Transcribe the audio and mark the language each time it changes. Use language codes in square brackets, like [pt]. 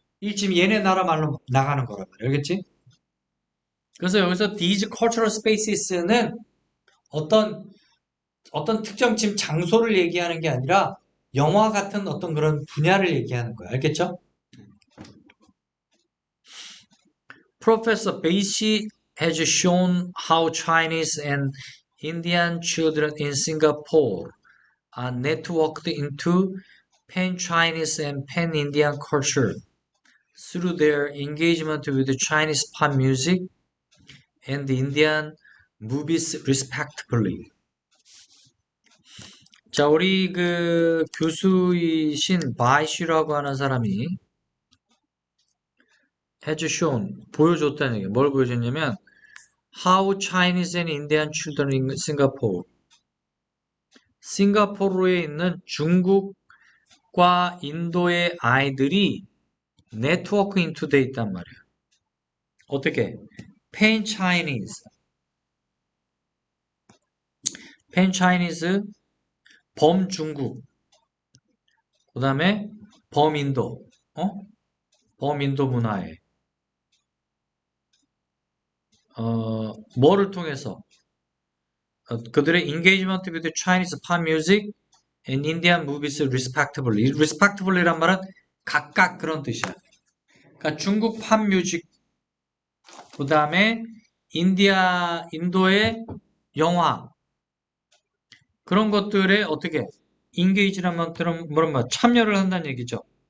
[ko] 이 지금 얘네 나라 말로 나가는 거란 말이야. 알겠지? 그래서 여기서 [en] these cultural spaces [ko] 는 어떤 특정 지금 장소를 얘기하는 게 아니라 영화 같은 어떤 그런 분야를 얘기하는 거야. 알겠죠? [en] Professor Beishi has shown how Chinese and Indian children in Singapore are networked into pan-Chinese and pan-Indian culture through their engagement with Chinese pop music and Indian movies respectively. [ko] 자, 우리 그 교수이신 바이시라고 하는 사람이 [en] has shown, [ko] 보여줬다는 얘기예요. 뭘 보여줬냐면 [en] How Chinese and Indian children in Singapore [ko] 싱가포르에 있는 중국과 인도의 아이들이 네트워크 인투돼 있단 말이에요. 어떻게? [en] Pan Chinese, Pan Chinese, [ko] 범중국, 그 다음에 범인도, 범인도 문화에 뭐를 통해서 그들의 [en] engagement with Chinese pop music and Indian movies respectively. [ko] respectively란 말은 각각 그런 뜻이야. 그러니까 중국 팝 뮤직, 그 다음에 인도의 영화, 그런 것들에 어떻게 인게이지란 말은 참여를 한다는 얘기죠.